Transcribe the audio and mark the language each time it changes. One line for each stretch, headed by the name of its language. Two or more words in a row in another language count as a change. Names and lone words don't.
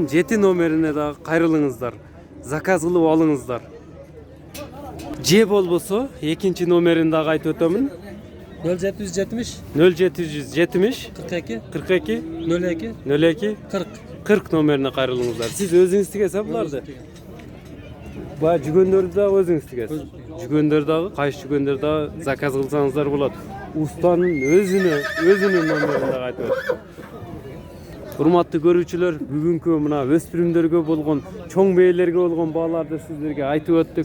Kyrgyz: 87 номерине да кайрылыңыздар. Заказ кылып алыңыздар. Же болбосо экинчи номерин дагы айтып өтөмүн. 0770 0770 42 42 02 02 40. 40 номерine кайрылыңыздар. Siz özüңüz тигесиз буларды? Баягы жүгөндөрдү дагы өзүңүз тигесиз. Жүгөндөр дагы, кайшы жүгөндөр дагы заказ кылсаңыздар болот. Устанын өзүнүн номеринде айтып өттүк. Урматтуу көрүүчүлөр, бүгүнкү мына өспүрүмдөргө болгон, чоң бээлерге болгон бааларды сиздерге айтып өттүк.